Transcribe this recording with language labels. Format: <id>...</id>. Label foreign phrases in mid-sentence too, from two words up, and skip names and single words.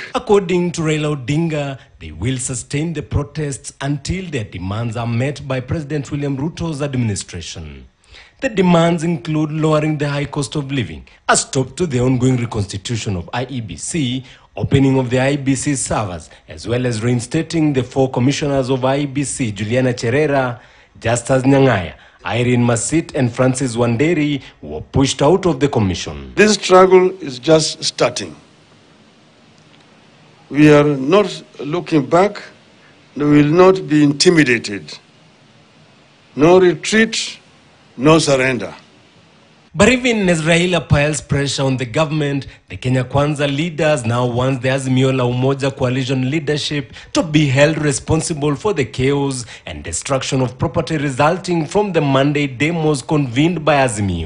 <en>According to Raila Odinga, they will sustain the protests until their demands are met by President William Ruto's administration. The demands include lowering the high cost of living, a stop to the ongoing reconstitution of IEBC, opening of the IEBC servers, as well as reinstating the 4 commissioners of IEBC, Juliana Cherera, Justus Nyang'aya, Irene Masit and Francis Wanderi, who were pushed out of the commission. This struggle is just starting. We are not looking back, we will not be intimidated. No retreat, no surrender. But even as Raila piles pressure on the government, the</en> <sw>Kenya Kwanza</sw> <en>leaders now want the</en> <sw>Azimio la Umoja</sw> <en>coalition leadership to be held responsible for the chaos and destruction of property resulting from the Monday demos convened by Azimio.</en>